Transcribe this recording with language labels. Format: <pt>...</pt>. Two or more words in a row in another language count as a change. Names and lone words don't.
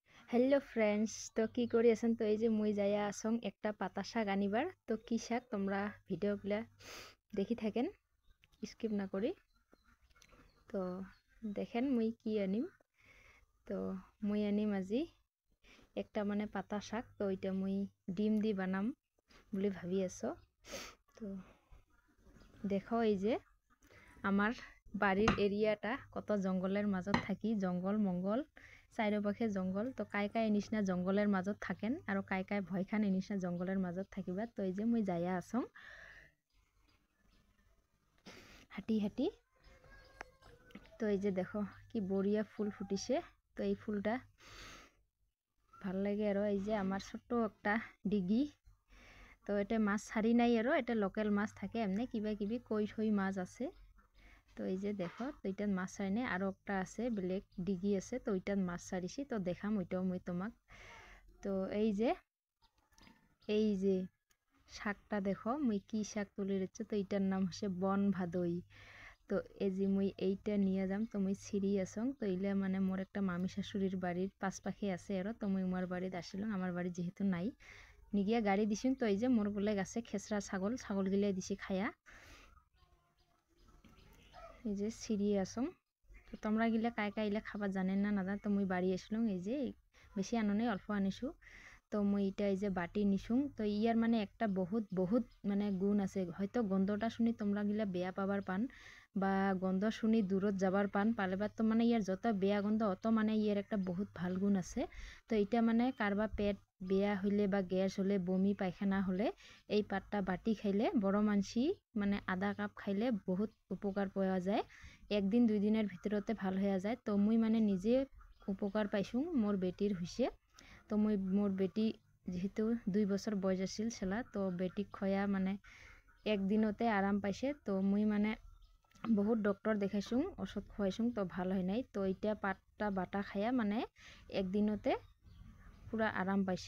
<en>hello friends</en> <rkt>तो কি কৰি আছেন তো এই যে মই যায়া আসং একটা পাতা শাক আনিবার তো কি শাক তোমরা ভিডিওগুলা দেখি থাকেন স্কিপ না করি তো দেখেন মই কি আনিম তো মই আনিম আজি একটা মানে পাতা শাক তো এটা মই ডিম দি বানাম বলে ভাবি আছো তো দেখো এই যে আমার বাড়ির এরিয়াটা কত জঙ্গলের মাজত থাকি জঙ্গল মঙ্গল চাৰিওপাশে জঙ্গল তো কাই কাই নিচিনা জঙ্গলের মাজত থাকেন আৰু কাই কাই ভয় খান নিচিনা জঙ্গলের মাজত থাকিবা তো এই যে মই যায়া আসং হাঁটি হাঁটি তো এই যে দেখো কি বড়িয়া ফুল ফুটিছে তো এই ফুলটা ভাল লাগে আৰু এই যে আমার ছোট একটা ডিগি তো এটা মাছ ছাড়ি নাই আৰু এটা লোকেল মাছ থাকে এমনি কিবা কিবি কই থই মাছ আছে তো এই যে দেখো তো এটা মাছ ছাড়িনে আর একটা আছে ব্ল্যাক ডিগি আছে তো ওইটার মাছ ছাড়িছি তো দেখাম ওইটাও মই তোমাক তো এই যে শাকটা দেখো মই কি শাক তুলে রেখেছি তো এটার নাম হচ্ছে বন ভাদই তো এই যে মই এইটা নিয়ে যাম তো মই ছিঁড়ি আসং তো এইলা মানে মোর একটা মামি শাশুড়ির বাড়ির পাশে আছে আর তো মই মোর বাড়িতে আসিলাম আমার বাড়ি যেহেতু নাই নিগিয়া গাড়ি দিছিম তো এই যে মোর বলে গাছে খেসরা ছাগল গিলাই দিছি খায়া এই যে ছিঁড়ি আসং তো তোমরা গিলা কাই কাই ইলা খাবার জানেন না না তো মই বাড়ি আসলাম এই যে বেশি আনো নাই অল্প আনিছো তো মই এটা এই যে বাটি নিছুং তো ইয়ার মানে একটা বহুত মানে গুণ আছে হয়তো গন্ধটা শুনি তোমরা গিলা বেয়া পাবার পান বা গন্ধ শুনি দূরত যাবার পান পালেবার তো মানে ইয়ার যত বেয়া গন্ধ অত মানে ইয়ার একটা বহুত ভাল গুণ আছে তো এটা মানে কারবা পেট বেয়া হইলে বা গ্যাস হলে বমি পায়খানা হলে এই পাতটা বাটি খাইলে বড় মানসি মানে আধা কাপ খাইলে বহুত উপকার পাওয়া যায় একদিন দুই দিনের ভিতরতে ভাল হয়ে যায় তো মুই মানে নিজে উপকার পাইছুং মোর বেটির হইছে তো মই মোর বেটি যেহেতু 2 বছর বয়স আছিল ছেলা তো বেটিক খয়া মানে একদিনতে আরাম পাইছে তো মুই মানে বহুত ডক্টর দেখাইছুং ওষুধ খুয়াইছুং তো ভাল হয় নাই তো এটা পাতটা বাটা খায়া মানে একদিনতে পুরা আরাম পাইছে</rkt>